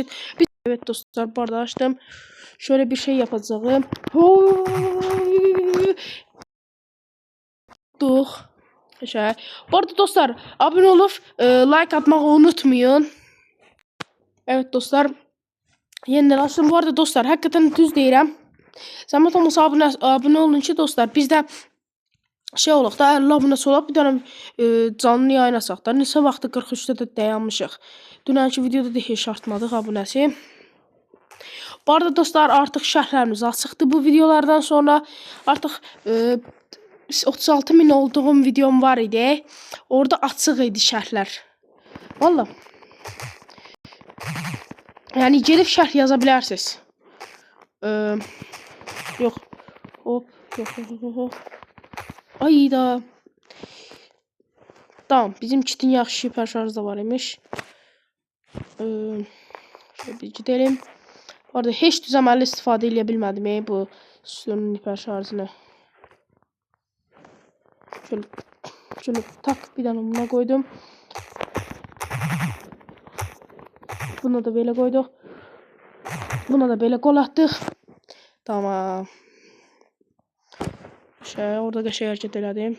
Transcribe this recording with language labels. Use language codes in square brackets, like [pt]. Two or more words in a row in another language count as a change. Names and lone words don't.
[tr] Evet dostlar bu arada açtım. Şöyle bir şey yapacağım. Bu arada dostlar abone olup like atmayı unutmayın. Evet dostlar. Yeniden açtım. Bu arada dostlar hakikaten [az] düz deyirəm. Zəhmət olmasa abone olun ki dostlar. Bizdə şey olaq da 50 abunəsi olaq. Bir dənə canlı yayın asaq da. Neçə vaxtı 43-də də dayanmışıq. Dünənki videoda da heç artmadıq abunəsi. [tr] Bu arada dostlar [az] artıq şərhlərimiz açıqdır bu videolardan sonra. Artıq 36.000 olduğum videom var idi. Orada açıq idi şərhlər. Valla. Yəni gelib şərh yaza bilərsiniz. [tr] Yok. Hop. Yok. Ayda. Tamam. [az] Bizim kitin yaxşı hiper şarjı da var imiş. [tr] Şöyle bir gidelim. [az] Bu arada heç düzəməlli istifadə edə bilmədim bu sütunun hiper şarjını. [tr] Şöyle tak bir tane buna koydum. Buna da böyle koyduk. Buna da böyle gol attık. Tamam. [az] Orada şey hareket elədim.